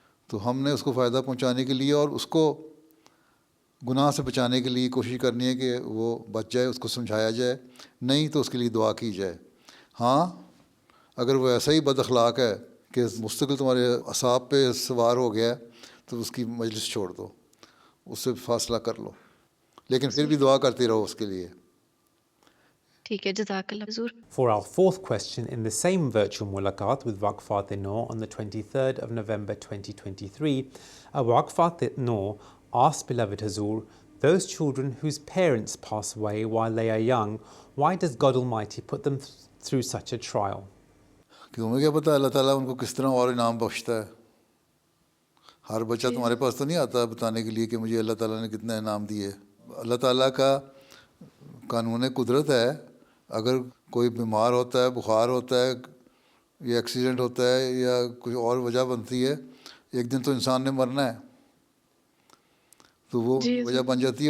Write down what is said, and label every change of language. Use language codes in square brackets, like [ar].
[ur] تو ہم نے اس کو فائدہ پہنچانے کے لیے اور اس کو گناہ سے بچانے کے لیے کوشش کرنی ہے کہ وہ بچ جائے, اس کو سمجھایا جائے, نہیں تو اس کے لیے دعا کی جائے. ہاں اگر وہ ایسا ہی بد اخلاق ہے کہ مستقل تمہارے اعصاب پہ سوار ہو گیا تو اس کی مجلس چھوڑ دو, اس سے فاصلہ کر لو, لیکن پھر بھی دعا کرتے رہو اس کے لیے. ٹھیک ہے, جزاک اللہ حضور. [en] For our fourth question, in the same virtual mulaqat with Waqfat-e-No on the 23rd of November 2023, a Waqfat-e-No asked beloved Hazur, those children whose parents pass away while they are young, why does God Almighty put them through such a trial? [ur] کہ ہمیں کیا پتہ اللہ تعالیٰ ان کو کس طرح اور انعام بخشتا ہے. ہر بچہ تمہارے پاس تو نہیں آتا بتانے کے لیے کہ مجھے اللہ تعالیٰ نے کتنا انعام دیے. اللہ تعالیٰ کا قانون قدرت ہے, اگر کوئی بیمار ہوتا ہے, بخار ہوتا ہے, یا ایکسیڈنٹ ہوتا ہے, یا کوئی اور وجہ بنتی ہے, ایک دن تو انسان نے مرنا ہے, تو وہ وجہ بن جاتی ہے.